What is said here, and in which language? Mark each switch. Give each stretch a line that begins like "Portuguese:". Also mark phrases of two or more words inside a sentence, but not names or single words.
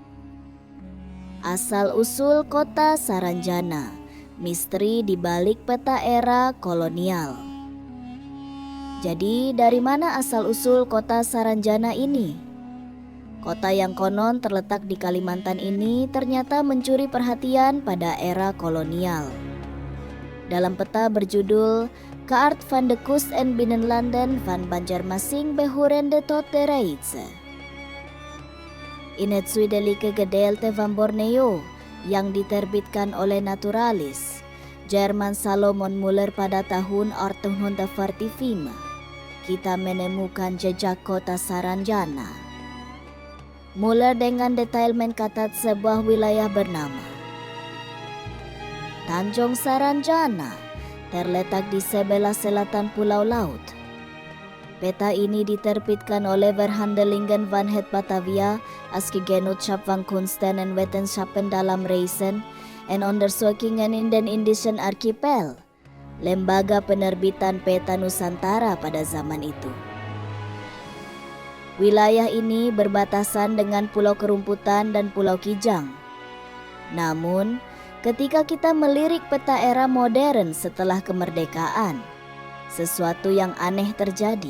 Indonesian: Asal-usul kota Saranjana, misteri di balik peta era kolonial. Jadi, dari mana asal-usul kota Saranjana ini? Kota yang konon terletak di Kalimantan ini ternyata mencuri perhatian pada era kolonial. Dalam peta berjudul Kaart van de Kust en Binnenlanden van Banjarmasin behorende tot de Reitse in het zuidelijke gedeelte van Borneo, yang diterbitkan oleh naturalis Jerman Salomon Muller pada tahun 1845, kita menemukan jejak kota Saranjana. Muller dengan detail mencatat sebuah wilayah bernama Tanjung Saranjana, terletak di sebelah selatan Pulau Laut. Peta ini diterbitkan oleh Verhandelingen van het Batavia als Genootschap van Kunsten en Wetenschappen dalam Reizen en Onderzoekingen in den Indischen Archipel, lembaga penerbitan peta Nusantara pada zaman itu. Wilayah ini berbatasan dengan Pulau Kerumputan dan Pulau Kijang. Namun, ketika kita melirik peta era modern setelah kemerdekaan, sesuatu yang aneh terjadi.